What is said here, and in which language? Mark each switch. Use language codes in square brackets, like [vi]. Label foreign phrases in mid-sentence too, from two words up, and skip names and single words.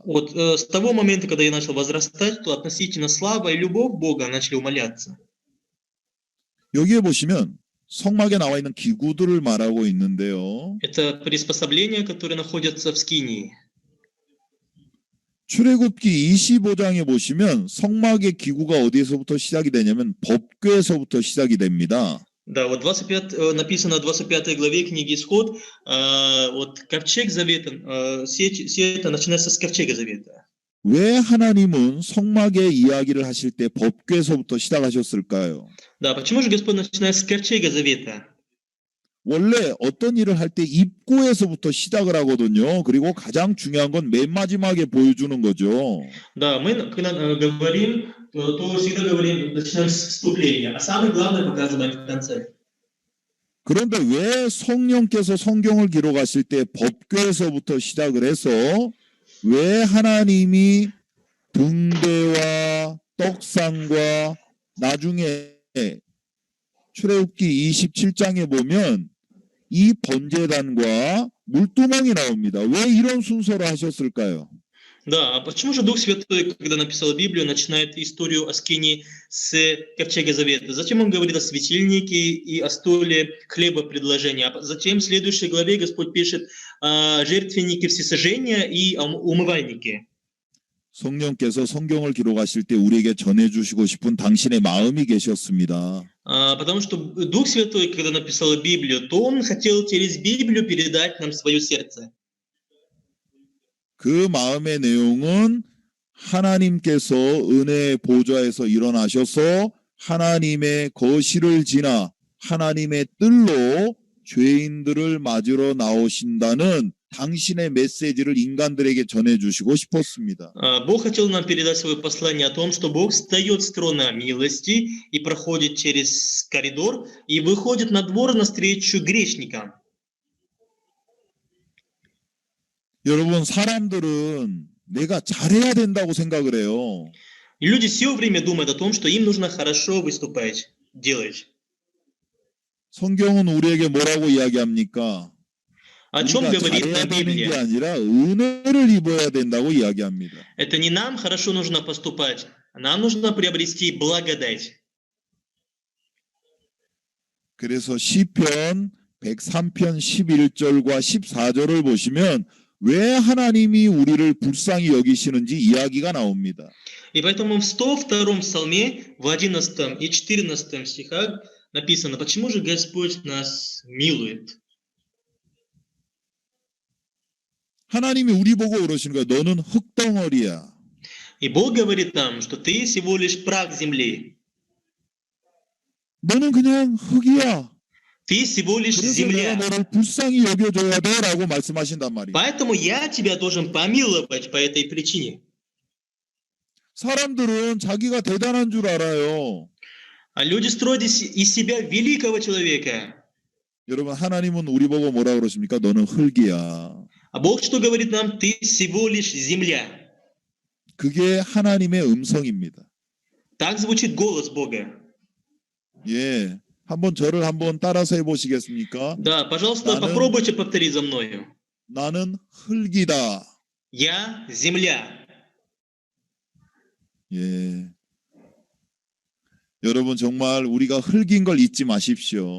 [ru] Вот с того момента, когда я начал возрастать, то относительно слава и любовь Бога начали умаляться. [ko] 여기에 보시면 성막에 나와 있는 기구들을 말하고 있는데요. [ru] Это приспособления, которые находятся в скинии. [ko] 출애굽기 25장에 보시면 성막의 기구가 어디에서부터 시작이 되냐면 법궤에서부터 시작이 됩니다. [ru] Да, вот 25, написано в 25 главе книги Исход, вот ковчег завета, все это начинается с ковчега завета. [ko] 왜 하나님은 성막의 이야기를 하실 때 법궤에서부터 시작하셨을까요? [ru] Да, почему же Господь начинает с ковчега завета? [ko] 원래 어떤 일을 할 때 입구에서부터 시작을 하거든요. 그리고 가장 중요한 건 맨 마지막에 보여주는 거죠. [ru] Да, мы когда говорим, то всегда говорим, начинаем с вступления, а самое главное показываем в конце. [ko] 그런데 왜 성령께서 성경을 기록하실 때 법궤에서부터 시작을 해서 왜 하나님이 등대와 떡상과 나중에 출애굽기 27장에 보면 이 번제단과 물두멍이 나옵니다. 왜 이런 순서로 하셨을까요? [ru] Да, а почему же Дух Святой, когда написал Библию, начинает историю о скинии с ковчега завета? Зачем он говорит о светильнике и о столе хлеба предложения? А затем в следующей главе Господь пишет о жертвеннике всесожжения и о умывальнике. [ko] 성령께서 성경을 기록하실 때 우리에게 전해주시고 싶은 당신의 마음이 계셨습니다. [ru] Потому что Дух Святой, когда написал Библию, то Он хотел через Библию передать нам свое сердце. [ko] 그 마음의 내용은 하나님께서 은혜의 보좌에서 일어나셔서 하나님의 거실을 지나 하나님의 뜰로 죄인들을 맞으러 나오신다는 당신의 메시지를 인간들에게 전해주시고 싶었습니다. [ru] Бог хотел нам передать свое послание о том, что Бог встает с трона милости и проходит через коридор и выходит на двор навстречу грешникам. [ko] 여러분, 사람들은 내가 잘해야 된다고 생각을 해요. [ru] И люди все время думают о том, что им нужно хорошо выступать, делать. [ko] 성경은 우리에게 뭐라고 이야기합니까? [ru] О чем [ko] 우리가 [ru] говорит [ko] 잘해야 [ru] нам [ko] 되는 게 [ru] Библия? [ko] 아니라 은혜를 입어야 된다고 이야기합니다. [ru] Это не нам хорошо нужно поступать, нам нужно приобрести благодать. [ko] 그래서 시편 103편 11절과 14절을 보시면 왜 하나님이 우리를 불쌍히 여기시는지 이야기가 나옵니다. [ru] И поэтому в 102-м псалме, в 11 и 14 стихах написано, почему же Господь нас милует? [ko] 하나님이 우리 보고 그러시는 거예요. 너는 흙덩어리야. [ru] И Бог говорит нам, что ты всего лишь прах земли. [ko] 너는 그냥 흙이야. [ru] Ты всего лишь [ko] 그래서 내가 [ru] земля. [ko] 너를 불쌍히 여겨줘야 돼 라고 말씀하신단 말이에요. [ru] Поэтому я тебя должен помиловать по этой причине. [ko] 사람들은 자기가 대단한 줄 알아요. [ru] А люди строят из себя великого человека. [ko] 여러분, 하나님은 우리 보고 뭐라 그러십니까? 너는 흙이야. [ru] А Бог что говорит нам? Ты всего лишь земля. [ko] 그게 하나님의 음성입니다. [ru] Так звучит голос Бога. [ko] 예, 한번 저를 한번 따라서 해보시겠습니까? [ru] Да, пожалуйста, [ko] 나는- [ru] попробуйте повторить за мною. [ko] 나는 흙이다. [ru] Я земля. [ko] 예. 여러분, 정말 우리가 흙인 걸 잊지 마십시오.